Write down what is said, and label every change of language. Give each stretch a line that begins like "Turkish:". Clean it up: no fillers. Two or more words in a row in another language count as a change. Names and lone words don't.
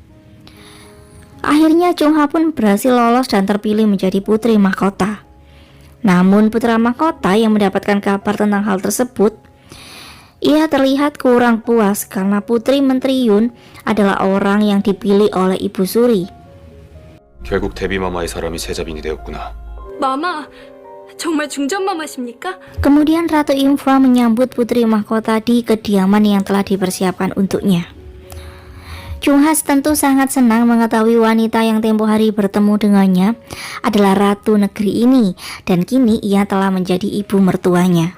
Indonesian: Akhirnya Chungha pun berhasil lolos dan terpilih menjadi putri mahkota. Namun putra mahkota yang mendapatkan kabar tentang hal tersebut, ia terlihat kurang puas karena Putri Menteri Yun adalah orang yang dipilih oleh Ibu Suri.
Korean: 결국 데뷔마마의 사람이 세자빈이 되었구나. 마마, 정말 중전마마십니까?
Indonesian: Kemudian Ratu Imfa menyambut putri mahkota di kediaman yang telah dipersiapkan untuknya. Chungha tentu sangat senang mengetahui wanita yang tempo hari bertemu dengannya adalah ratu negeri ini dan kini ia telah menjadi ibu mertuanya.